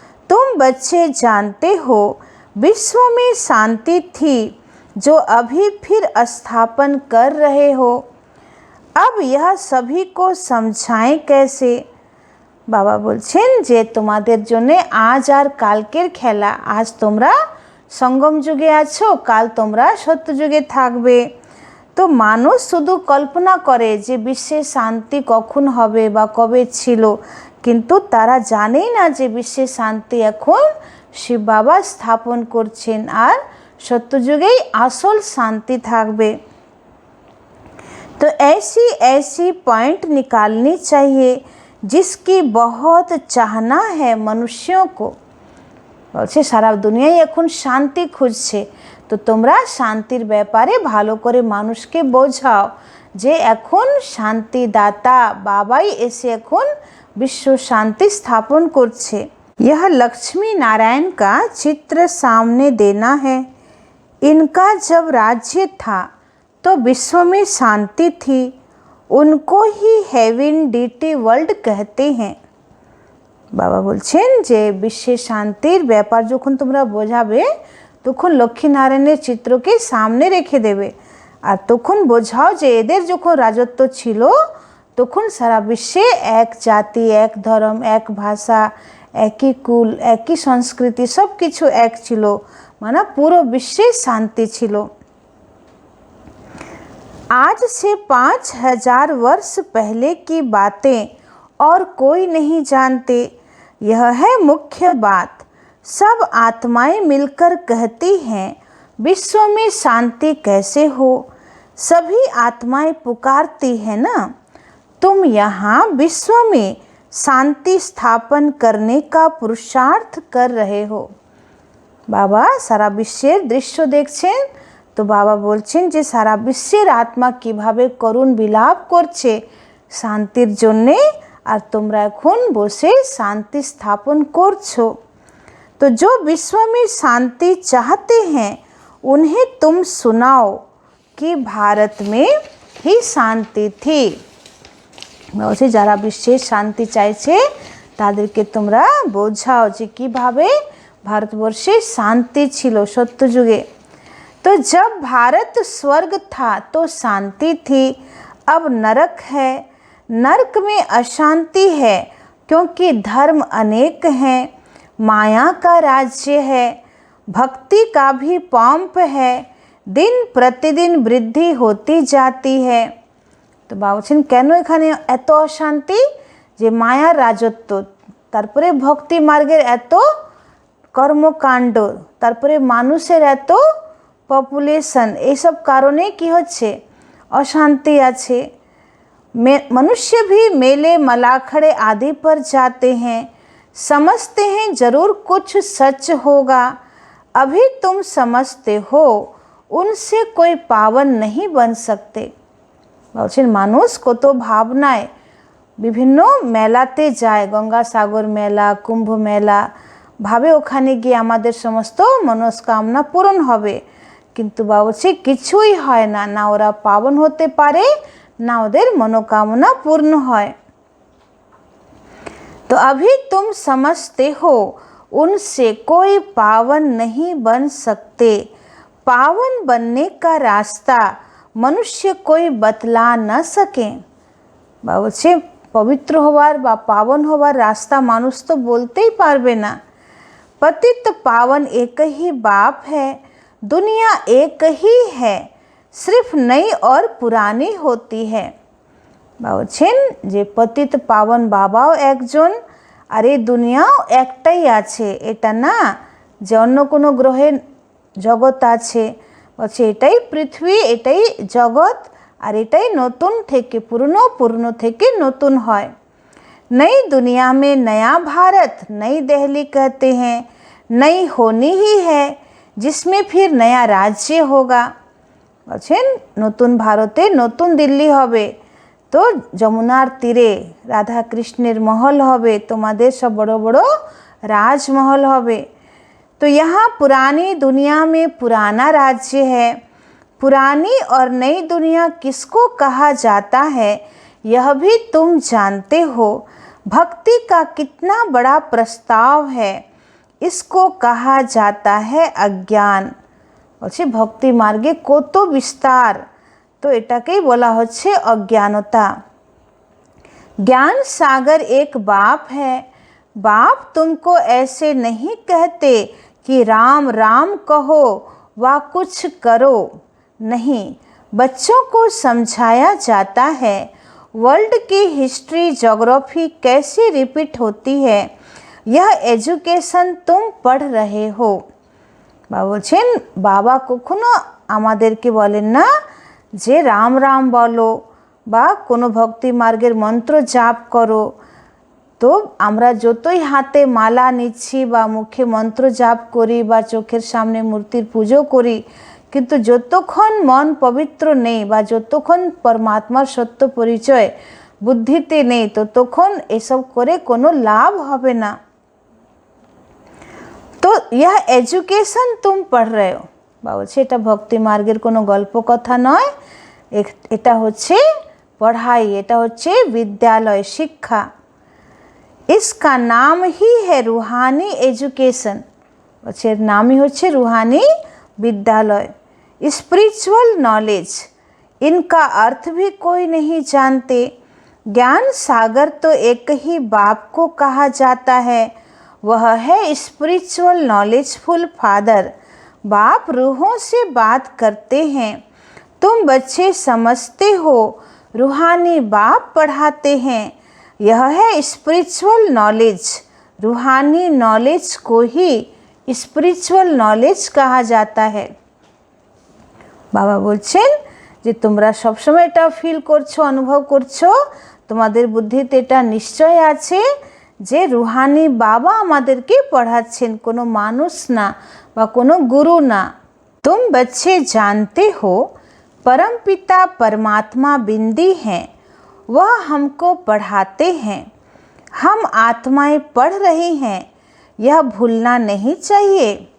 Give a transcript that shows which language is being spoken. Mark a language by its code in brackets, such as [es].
[hi] तुम बच्चे जानते हो विश्व में शांति थी जो अभी फिर स्थापन कर रहे हो। अब यह सभी को समझाएं कैसे। [bn] বাবা বলছেন যে তোমাদের জন্যে আজ আর কালকের খেলা। আজ তোমরা সঙ্গম যুগে আছো, কাল তোমরা সত্যযুগে থাকবে। তো মানুষ শুধু কল্পনা করে যে বিশ্বে শান্তি কখন হবে বা কবে ছিল, কিন্তু তারা জানেই না যে বিশ্বে শান্তি এখন শিব বাবা স্থাপন করছেন আর সত্যযুগেই আসল শান্তি থাকবে। [hi] तो ऐसी ऐसी पॉइंट निकालनी चाहिए जिसकी बहुत चाहना है मनुष्यों को। [bn] বলছে সারা দুনিয়ায় এখন শান্তি খুঁজছে, তো তোমরা শান্তির ব্যাপারে ভালো করে মানুষকে বোঝাও যে এখন শান্তিদাতা বাবাই এসে এখন বিশ্ব শান্তি স্থাপন করছে। [hi] यह लक्ष्मी नारायण का चित्र सामने देना है। इनका जब राज्य था तो विश्व में शांति थी, उनको ही हेवन डीटी वर्ल्ड कहते हैं। [bn] বাবা বলছেন যে বিশ্বে শান্তির ব্যাপার যখন তোমরা বোঝাবে তখন লক্ষ্মীনারায়ণের চিত্রকে সামনে রেখে দেবে, আর তখন বোঝাও যে এদের যখন রাজত্ব ছিল তখন সারা বিশ্বে এক জাতি, এক ধর্ম, এক ভাষা, একই কুল, একই সংস্কৃতি, সব কিছু এক ছিল, মানে পুরো বিশ্বে শান্তি ছিল। [hi] आज से 5000 वर्ष पहले की बातें और कोई नहीं जानते, यह है मुख्य बात। सब आत्माएं मिलकर कहती हैं विश्व में शांति कैसे हो। सभी आत्माएं पुकारती हैं ना, तुम यहाँ विश्व में शांति स्थापन करने का पुरुषार्थ कर रहे हो। बाबा सारा [bn] বিশ্বের দৃশ্য দেখছেন, তো বাবা বলছেন যে সারা বিশ্বের আত্মা কিভাবে করুণ বিলাপ করছে শান্তির জন্যে, আর তোমরা এখন বসে শান্তি স্থাপন করছো। [hi] तो जो विश्व में शांति चाहते हैं उन्हें तुम सुनाओ कि भारत में ही शांति थी। [bn] বলছে যারা বিশ্বের শান্তি চাইছে তাদেরকে তোমরা বোঝাও যে কিভাবে ভারতবর্ষে শান্তি ছিল সত্যযুগে। [hi] तो जब भारत स्वर्ग था तो शांति थी, अब नरक है। नरक में अशांति है क्योंकि धर्म अनेक हैं, माया का राज्य है, भक्ति का भी पंप है, दिन प्रतिदिन वृद्धि होती जाती है। [bn] तो বাবুছেন কেন এখানে এত অশান্তি, যে মায়ার রাজত্ব, তারপরে ভক্তি মার্গের এত কর্মকাণ্ড, তারপরে মানুষের এত পপুলেশন, এইসব কারণে কি হচ্ছে অশান্তি আছে। [hi] मनुष्य भी मेले मलाखड़े आदि पर जाते हैं, समझते हैं जरूर कुछ सच होगा। अभी तुम समझते हो उनसे कोई पावन नहीं बन सकते। [bn] বলছেন মানুষ কত ভাবনায় বিভিন্ন মেলাতে যায়, গঙ্গাসাগর মেলা, কুম্ভ মেলা, ভাবে ওখানে গিয়ে আমাদের সমস্ত মনস্কামনা পূরণ হবে, কিন্তু বাবা বলছে কিছুই হয় না, না ওরা পাবন হতে পারে না ওদের মনোকামনা পূর্ণ হয়। [hi] तो अभी तुम समझते हो उनसे कोई पावन नहीं बन सकते। पावन बनने का रास्ता मनुष्य कोई बतला न सके। [bn] বাবা বলছে পবিত্র হওয়ার বা পাবন হওয়ার রাস্তা মানুষ তো বলতেই পারবে না। [hi] पतित पावन एक ही बाप है, दुनिया एक ही है, सिर्फ नई और पुरानी होती है। [bn] বলছেন যে পতিত পাবন বাবাও একজন আরে দুনিয়াও একটাই আছে, এটা না যে অন্য কোনো গ্রহে জগৎ আছে। বলছে এটাই পৃথিবী, এটাই জগৎ, আর এটাই নতুন থেকে পুরনো, পুরনো থেকে নতুন হয়। [hi] नई दुनिया में नया भारत, नई दिल्ली कहते हैं, नई होनी ही है, जिसमें फिर नया राज्य होगा। [bn] বলছেন নতুন ভারতে নতুন দিল্লি হবে, তো যমুনার তীরে রাধা কৃষ্ণের মহল হবে, তোমাদের সব বড় বড় राजमहल হবে। [hi] तो यहाँ पुरानी दुनिया में पुराना राज्य है। पुरानी और नई दुनिया किसको कहा जाता है यह भी तुम जानते हो। भक्ति का कितना बड़ा प्रस्ताव है, इसको कहा जाता है अज्ञान। [bn] বলছে ভক্তি মার্গে কত বিস্তার, তো এটাকেই বলা হচ্ছে অজ্ঞানতা। [hi] ज्ञान सागर एक बाप है। बाप तुमको ऐसे नहीं कहते कि राम राम कहो व कुछ करो, नहीं, बच्चों को समझाया जाता है वर्ल्ड की हिस्ट्री ज्योग्राफी कैसे रिपीट होती है, यह एजुकेशन तुम पढ़ रहे हो। [bn] বাবা বলছেন বাবা কখনো আমাদেরকে বলেন না যে রাম রাম বলো বা কোনো ভক্তি মার্গের মন্ত্র জাপ করো। তো আমরা যতই হাতে মালা নিচ্ছি বা মুখে মন্ত্র জাপ করি বা চোখের সামনে মূর্তির পুজো করি, কিন্তু যতক্ষণ মন পবিত্র নেই বা যতক্ষণ পরমাত্মার সত্য পরিচয় বুদ্ধিতে নেই, ততক্ষণ এসব করে কোনো লাভ হবে না। তো [hi] यह एजुकेशन तुम पढ़ रहे हो, [bn] বা বলছে এটা ভক্তি মার্গের কোনো গল্প কথা নয়, এটা হচ্ছে পড়াই, এটা হচ্ছে বিদ্যালয়, শিক্ষা। [hi] इसका नाम ही है रूहानी एजुकेशन, [bn] বলছে এর নামই হচ্ছে [hi] रूहानी विद्यालय। स्पिरिचुअल नॉलेज, इनका अर्थ भी कोई नहीं जानते। ज्ञान सागर तो एक ही बाप को कहा जाता है, वह है स्पिरिचुअल नॉलेजफुल फादर। बाप रूहों से बात करते हैं, तुम बच्चे समझते हो, रूहानी बाप पढ़ाते हैं। यह है स्पिरिचुअल नॉलेज। रूहानी नॉलेज को ही स्पिरिचुअल नॉलेज कहा जाता है। [bn] বাবা বলছেন যে তোমরা সবসময় এটা ফিল করছো, অনুভব করছো, তোমাদের বুদ্ধিতে এটা নিশ্চয় আছে যে রুহানি বাবা আমাদেরকে পড়াচ্ছেন, কোনো মানুষ না বা কোনো গুরু না। [hi] तुम बच्चे जानते हो परम पिता परमात्मा बिंदी हैं, वह हमको पढ़ाते हैं। हम आत्माएं पढ़ रही हैं, यह भूलना नहीं चाहिए।